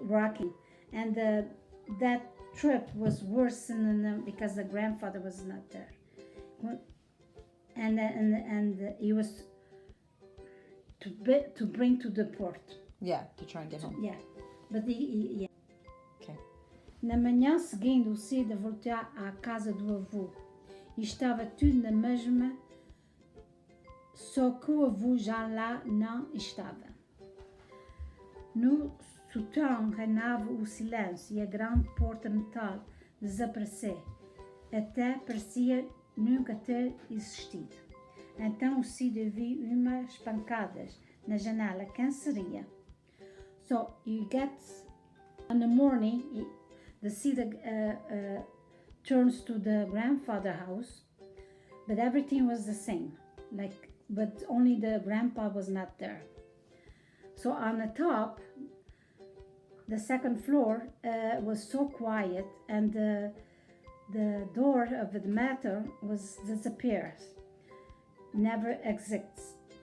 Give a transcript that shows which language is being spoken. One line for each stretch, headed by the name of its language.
English: rocking, and that trip was worse because the grandfather was not there, and he was to bring to the port. Yeah, to try and get home. Yeah, but yeah. Okay.
Portuguese: Na manhã seguinte, o Cida voltou à casa do avô e estava tudo na mesma, só que o avô já lá não estava. No sótão reinava o silêncio e a grande porta de metal desapareceu, até parecia nunca ter existido. Então o Cida viu umas pancadas na janela. Quem seria?
English: So you get in the morning, the Cida turns to the grandfather house, but everything was the same, but only the grandpa was not there. So on the top, the second floor was so quiet, and the door of the matter was disappears, never exists.